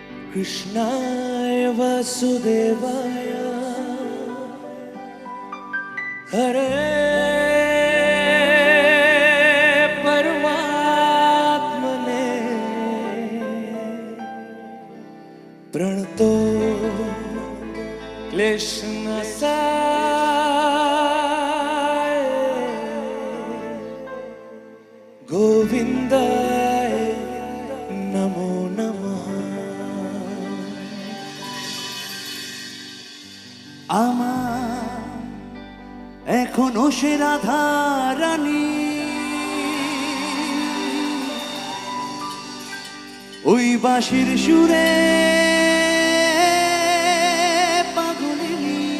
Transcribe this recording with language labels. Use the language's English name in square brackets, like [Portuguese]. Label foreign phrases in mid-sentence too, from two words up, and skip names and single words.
[Sanskrit] कृष्णाय वासुदेवाय हरे परमात्मने प्रणतो क्लेशनाशाय गोविंदाय नमो नमः। [Bangla] আমার এখনো সে রাধা রানী ওই বাঁশির সুরে পাগলিনী।